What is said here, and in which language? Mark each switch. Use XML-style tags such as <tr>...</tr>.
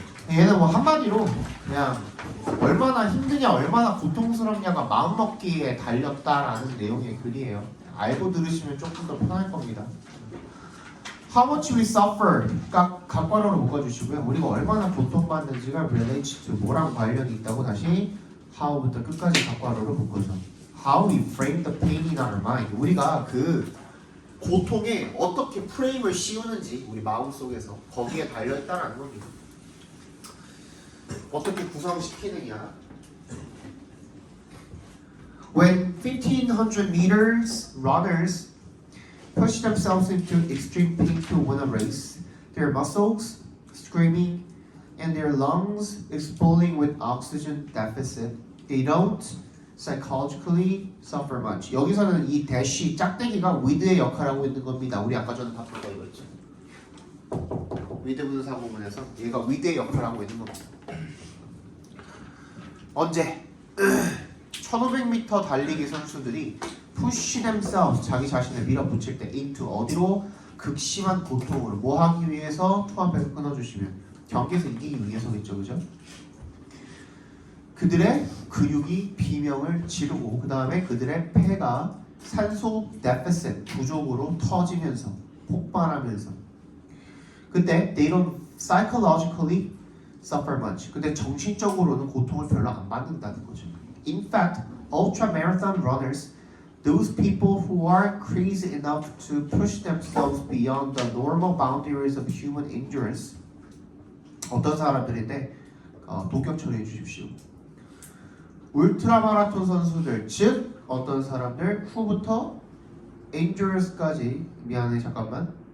<ko>얘는 뭐 한마디로 그냥 얼마나 힘드냐, 얼마나 고통스럽냐가 마음먹기에 달렸다라는 내용의 글이에요. 알고 들으시면 조금 더 편할 겁니다.</ko> <en>How much we suffer</en> <ko>각괄호로 묶어주시고요. 우리가 얼마나 고통받는지가</ko> <en>relates to</en> <ko>뭐랑 관련이 있다고 다시 how부터 끝까지 각괄호로 묶어줘.</ko> <en>How we frame the pain in our mind.</en> <ko>우리가 그 고통에 어떻게 프레임을 씌우는지 우리 마음속에서 거기에 달려있다는 겁니다. 어떻게 구성시키느냐.</ko> <en>When 1500 meters runners push themselves into extreme pain to win a race, their muscles screaming and their lungs exploding with oxygen deficit, they don't psychologically suffer much.</en> <ko>여기서는 이 대시 짝대기가 with의 역할을 하고 있는 겁니다. 우리 아까 전에 봤던 거 이거였죠. with 분사 부분에서 얘가 with의 역할을 하고 있는 겁니다. 언제? 1500m 달리기 선수들이</ko> <en>push themselves</en> <ko>자기 자신을 밀어붙일 때 into 어디로? 극심한 고통으로 뭐 하기 위해서? 투합해서 끊어주시면 경기에서 이기기 위해서겠죠, 그죠? 그들의 근육이 비명을 지르고 그 다음에 그들의 폐가 산소 데피시트 부족으로 터지면서 폭발하면서 그때</ko> <en>they don't psychologically suffer much.</en> <ko>근데 정신적으로는 고통을 별로 안 받는다는 거죠.</ko> <en>In fact, ultra marathon runners, those people who are crazy enough to push themselves beyond the normal boundaries of human endurance.</en> <ko>어떤 사람들인데 독격 처리해 주십시오. 울트라 마라톤 선수들, 즉 어떤 사람들 후부터 endurance까지 미안해 잠깐만.</ko>